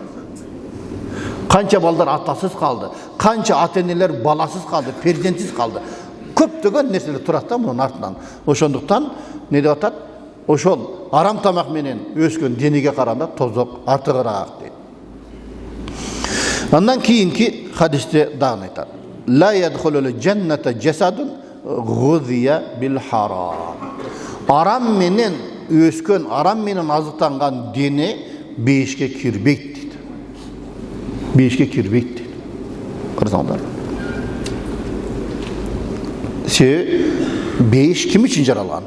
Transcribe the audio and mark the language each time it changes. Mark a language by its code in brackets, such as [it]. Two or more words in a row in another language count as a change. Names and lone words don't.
[ky] Канча балдар атасыз калды, канча ата-энелер баласыз калды, перзентсиз калды. Көптөгөн нерселер турат да мунун артынан. Ошондуктан не деп атат? Ошол арам тамак менен өскөн денеге караганда тозок артыгыраак дейт. Андан кийинки хадисте дагы айтат: [ar] "لا يدخل الجنة جسد غذي بالحرام." [ky] Арам менен өскөн, арам менен азыктанган дене бейишке кирбейт дейт. Бейишке кирбейт дейт. Карасаңдар. Бейиш ким үчүн жаралган?